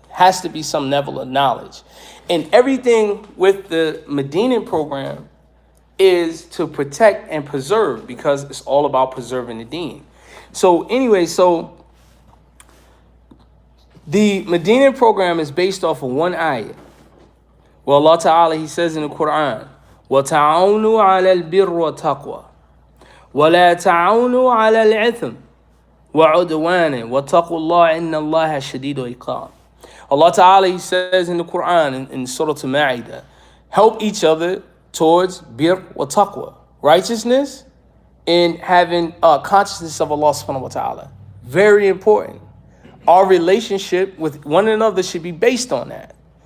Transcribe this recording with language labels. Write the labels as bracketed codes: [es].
[en] Has to be some level of knowledge. And everything with the Medina program is to protect and preserve, because it's all about preserving the deen. So anyway, the Medina program is based off of one ayah. Well, Allah Ta'ala, He says in the Quran, [ar] وَتَعَوْنُوا عَلَى الْبِرِّ وَالتَّقْوَى وَلَا تَعَوْنُوا عَلَى الْإِثْمِ وَعُدْوَانٍ وَاتَّقُوا اللَّهَ إِنَّ اللَّهَ شَدِيدُ الْعِقَابِ. [en] Allah Ta'ala, He says in the Quran, in Surah Al-Ma'idah, help each other towards [ar] bir wa taqwa, [en] righteousness, and having consciousness of Allah subhanahu wa ta'ala. Very important. Our relationship with one another should be based on that.